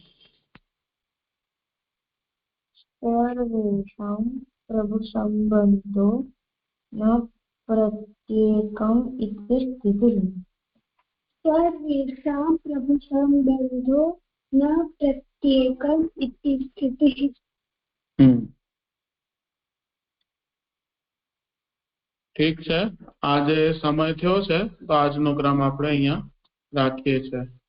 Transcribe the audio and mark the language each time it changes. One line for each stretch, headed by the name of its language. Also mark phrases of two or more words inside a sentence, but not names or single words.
Sanskrit: सर्वेषां प्रभु संबंधो न प्रत्येकम इति स्थितिः। सर्वेषां प्रभु संबंधो न प्रत्येकम इति स्थितिः।
Gujarati: ઠીક છે, આજે સમય થયો છે તો આજનો ક્રમ આપણે અહીંયા રાખીએ છીએ।